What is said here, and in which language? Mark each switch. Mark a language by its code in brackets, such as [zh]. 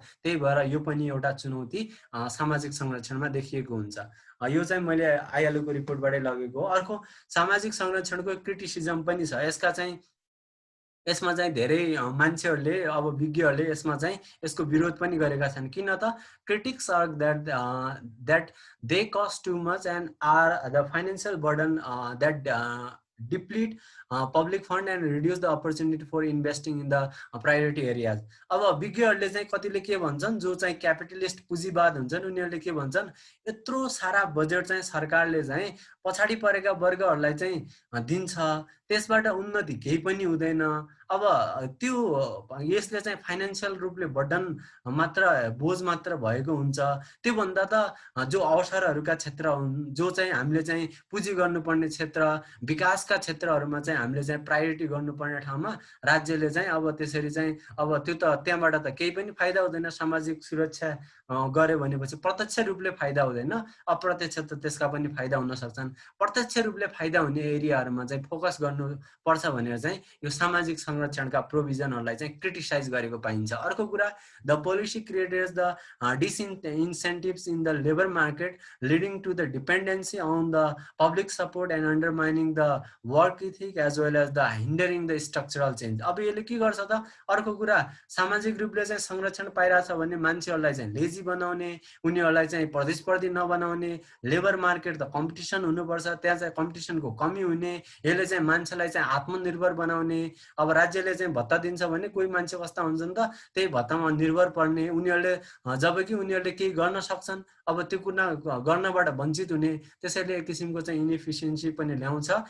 [ne] त्यही भएर यो पनि एउटा चुनौती सामाजिक संरक्षणमा देखिएको हुन्छ। यो चाहिँ मैले आइएलओको रिपोर्टबाटै लगेको हो। अर्को सामाजिक संरक्षणको क्रिटिसिजम पनि छ। यसमा चाहिँ धेरै मान्छेहरूले अब विज्ञहरूले यसमा चाहिँ यसको विरोध पनि गरेका छन्। किन त? [en] Critics are that they cost too much and are the financial burden that deplete public fund and reduce the opportunity for investing in the priority areas. [ne] अब विज्ञहरूले चाहिँ कतिले के भन्छन्, जो चाहिँ क्यापिटलिस्ट पुँजीवाद हुन्छन् उनीहरूले के भन्छन्, यत्रो सारा बजेट चाहिँ सरकारले चाहिँ पछाडि परेका वर्गहरूलाई चाहिँ दिन्छ, त्यसबाट उन्नति केही पनि हुँदैन। अब त्यो यसले चाहिँ फाइनेन्सियल रूपले बर्डन मात्र बोझ मात्र भएको हुन्छ। त्योभन्दा त जो अवसरहरूका क्षेत्र हुन्, जो चाहिँ हामीले चाहिँ पुँजी गर्नुपर्ने क्षेत्र, विकासका क्षेत्रहरूमा चाहिँ हामीले चाहिँ प्रायोरिटी गर्नुपर्ने ठाउँमा राज्यले चाहिँ अब त्यसरी चाहिँ अब त्यो त त्यहाँबाट त केही पनि फाइदा हुँदैन। सामाजिक सुरक्षा गर्यो भनेपछि प्रत्यक्ष रूपले फाइदा हुँदैन, अप्रत्यक्ष त त्यसका पनि फाइदा हुन सक्छन्। प्रत्यक्ष रूपले फाइदा हुने एरियाहरूमा चाहिँ फोकस गर्नुपर्छ भनेर चाहिँ यो सामाजिक संरक्षणका प्रोभिजनहरूलाई चाहिँ क्रिटिसाइज गरेको पाइन्छ। अर्को कुरा, [en] The policy creates the incentives in the labor market leading to the dependency on the public support and undermining the work ethic as well as the hindering the structural change। [ne] अब यसले के गर्छ त, अर्को कुरा सामाजिक रूपले चाहिँ संरक्षण पाइरहेछ भने मान्छेहरूलाई चाहिँ लेजी बनाउने, उनीहरूलाई चाहिँ प्रतिस्पर्धी नबनाउने, लेबर मार्केट त कम्पिटिसन हुनुपर्छ, त्यहाँ चाहिँ कम्पिटिसनको कमी हुने, यसले चाहिँ मान्छेलाई चाहिँ आत्मनिर्भर बनाउने। अब राज्यले चाहिँ भत्ता दिन्छ भने कोही मान्छे कस्ता हुन्छन् त त्यही भत्तामा निर्भर पर्ने, उनीहरूले जबकि उनीहरूले केही गर्न सक्छन् अब त्यो कुरा गर्नबाट वञ्चित हुने, त्यसैले एक किसिमको चाहिँ इनएफिसियन्सी पनि ल्याउँछ।